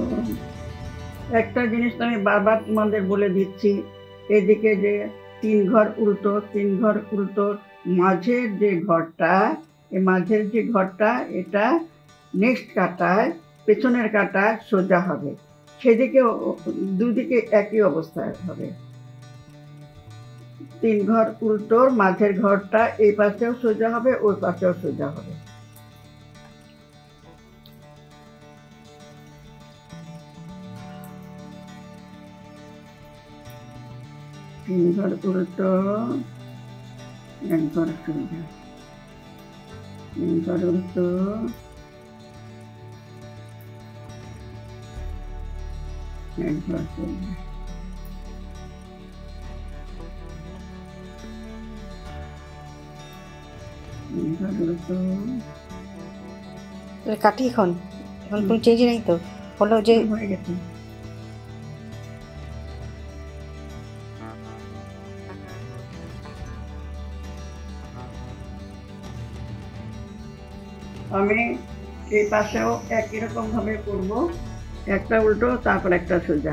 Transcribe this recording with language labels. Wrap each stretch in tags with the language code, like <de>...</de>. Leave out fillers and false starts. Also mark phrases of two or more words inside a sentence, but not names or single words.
<bn>একটা জিনিস আমি বারবার তোমাদের বলে দিচ্ছি, এদিকে যে 3 ঘর উল্টো, 3 ঘর উল্টো, মাঝের যে ঘরটা, এই মাঝের যে ঘরটা, এটা নেক্সট কাটায়, পেছনের কাটায় সোজা হবে। সেদিকে দুদিকে একই অবস্থায় হবে। 3 ঘর উল্টোর মাঝের ঘরটা এই পাশেও সোজা হবে, ওই পাশেও সোজা হবে। তিন ঘর উল্টো, 1 ঘর সোজা, 3 ঘর উল্টো, 1 ঘর সোজা, 3 ঘর উল্টো। কাটি এখন কোনো চেঞ্জ নেই তো, হলো যে হয়ে গেছে। আমি এই পাশেও একই রকম ভাবে করব, একটা উল্টো তারপর একটা সোজা।</bn>